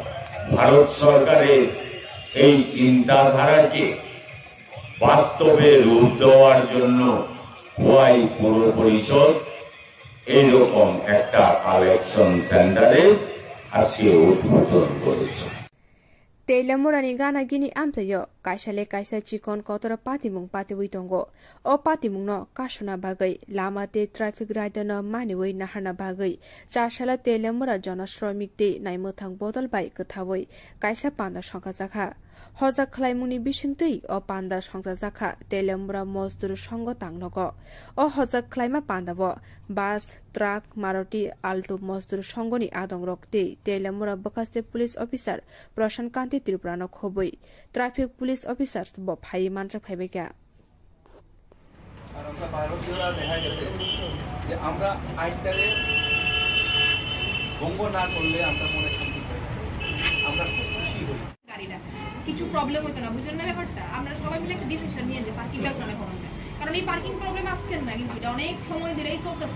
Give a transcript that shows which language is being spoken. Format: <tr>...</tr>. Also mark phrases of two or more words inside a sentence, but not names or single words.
<bn>ভারত সরকারের এই চিন্তাধারাকে বাস্তবে রূপ দেওয়ার জন্য খোয়াই পৌর পরিষদ এইরকম একটা</bn> <en>collection center</en> <bn>আজকে উদ্বোধন করেছে।</bn> <trp>तेलमुरानी गाना गिनी आमचायो काइसाले काइसा चिकन कतर पातिमुङ पातिवै दंगो अ पातिमुङ न कासुना बागै लामा ते</trp> <en>traffic rider</en> <trp>न मानिवै नाहारना बागै चारसाला तेलमुरा जनश्रमिक ते नाइमथाङ बदल बाइ कथावै काइसा पान्दा संखा जाखा हजा खलाइमुनि बिसिंतै अ पान्दा संखा जाखा तेलमुरा मजदुर संग तांगनग अ हजा खलाइमा पान्दाव</trp> <en>bus truck</en> <trp>मारुति आल्टो मजदुर संगनि आदङ रक्ते तेलमुरा बकास्ते</trp> <en>police officer</en> <trp>प्रशान्त कान्ति त्रिपुरानो खबै</trp> <en>traffic police officer</en> <trp>ब फाइ मानसा फाइबेका</trp> <bn>আমরা ভারতীয়রা দেখা গেছে যে আমরা আইনটারে ভঙ্গ না করলে আমরা মনে শান্তি পাই আমরা খুশি হই গাড়িটা কিছু প্রবলেম হতো না বুঝলেন না ব্যাপারটা আমরা সবাই মিলে একটা ডিসিশন নিয়ে যে পার্কিংটা ওখানে করা যায় কারণ এই</bn> <en>parking problem</en> <bn>আসছে না কিন্তু এটা অনেক সময় ধরেই চলতেছে</bn>